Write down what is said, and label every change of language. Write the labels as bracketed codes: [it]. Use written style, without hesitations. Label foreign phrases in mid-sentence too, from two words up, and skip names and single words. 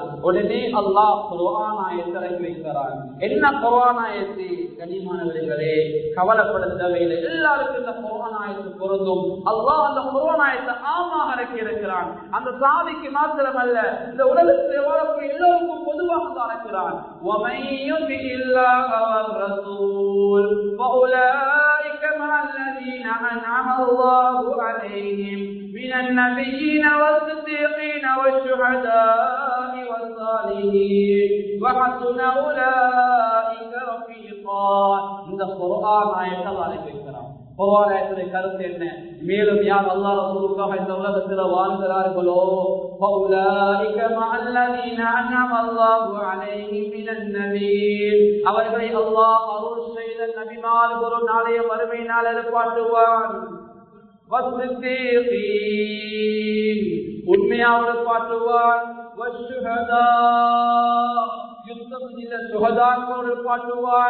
[ta] உடனே அல்லாஹ் குர்ஆன் ஆயத்தை இறக்கி வைக்கிறார். என்ன குர்ஆன் ஆயத்து? கண்ணியமானவர்களே, கவலைப்பட தேவையில்லை, எல்லாருக்கும் இந்த குர்ஆன் ஆயத்து பொருந்தும். அல்லாஹ் அந்த குர்ஆன் ஆயத்தை ஆமாக இறக்கி இருக்கிறான். அந்த சஹாபிக்கு மாத்திரமல்ல, இந்த உலகத்தில் வாழக்கூடிய எல்லோருக்கும் பொதுவாக தான் இருக்கிறான். [ar] وَمَن يُطِعِ اللَّهَ وَالرَّسُولَ فَأُولَٰئِكَ مَعَ الَّذِينَ أَنْعَمَ اللَّهُ عَلَيْهِمْ مِنَ النَّبِيِّينَ وَالصِّدِّيقِينَ وَالشُّهَدَاءِ وَالصَّالِحِينَ وَحَسُنَ أُولَٰئِكَ رَفِيقًا. [ta] இந்த குர்ஆன் ஆயத்தை அழைக்கிறார். குர்ஆன் ஆயத்தின் கருத்து என்ன? மேலும் யார் அல்லாஹ் ரசூலுல்லாஹ் இந்த உலகத்தில் வாழ்கிறார்களோ, [ar] فَأُولَٰئِكَ مَعَ الَّذِينَ أَنْعَمَ اللَّهُ عَلَيْهِمْ مِنَ النَّبِيِّينَ [ta] அவர்களை அல்லாஹ் அருள் செய்த நபிமார்கள் நாளைய மறுமை நாள் எழுப்பாட்டுவான். وَالصِّدِّيقِينَ உண்மையாக பாட்டுவான். وَالشُّهَدَاء யுத்தம் செய்த சுஹதாக்களோடு பாட்டுவான்.